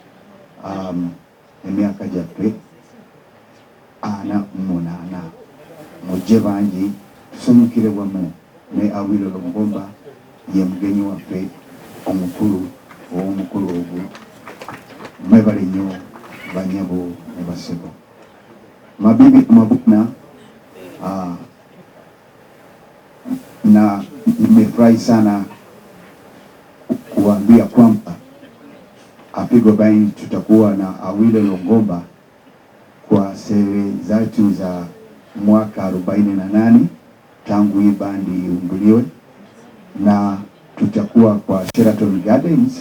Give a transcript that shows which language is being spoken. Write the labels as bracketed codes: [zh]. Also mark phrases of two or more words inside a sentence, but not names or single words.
[lg] emyaka gyaffe 48 mujje bangi tusanyukire wamu ne Awilo Longomba ye mugenyi waffe omukulu ow'omukulu ogwo. Mwebale nnyo banyabo ne basebo. [sw] Mabibi mabukna na nimefurahi sana kuambia kwamba Afrigo Band tutakuwa na Awilo Longomba kwa sherehe zetu za mwaka 48 tangu hii bandi iunduliwe, na tutakuwa kwa Sheraton Gardens.